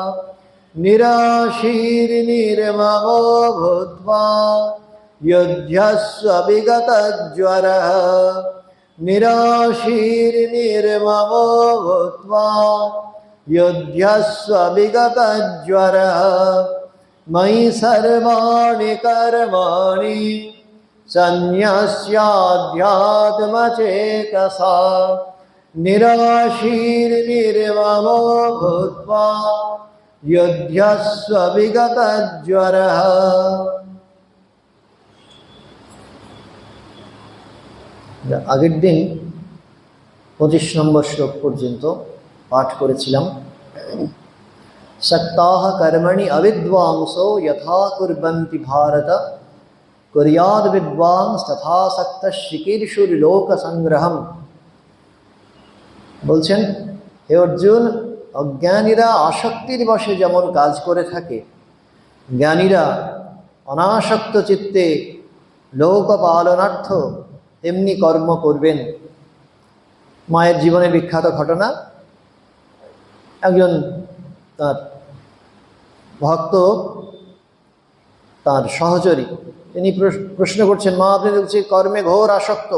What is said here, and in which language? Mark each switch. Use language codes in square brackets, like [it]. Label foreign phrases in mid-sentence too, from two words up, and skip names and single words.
[sa] निराशीर्निर्ममो भूत्वा युध्यस्व विगतज्वरः निराशीर्निर्ममो भूत्वा युध्यस्व विगतज्वरः मयि सर्वाणि कर्माणि संन्यस्याध्यात्मचेतसा निराशीर्निर्ममो भूत्वा युध्यस्व विगतज्वरः। [bn] আগের দিন 25 নম্বর শ্লোক পর্যন্ত পাঠ করেছিলাম। [sa] सक्ताः कर्मणि अविद्वांसो यथा कुर्वन्ति भारत कुर्याद् विद्वांस तथा सक्तः चिकीर्षुर्लोक संग्रहम्। [bn] বলছেন, হে অর্জুন, অজ্ঞানীরা আসক্তির বশে যেমন কাজ করে থাকে, জ্ঞানীরা অনাসক্ত চিত্তে লোক পালনার্থ তেমনি কর্ম করবেন। মায়ের জীবনে বিখ্যাত ঘটনা, একজন তার ভক্ত, তার সহচরী, তিনি প্রশ্ন করছেন, মা আপনি দেখছি কর্মে ঘোর আসক্ত।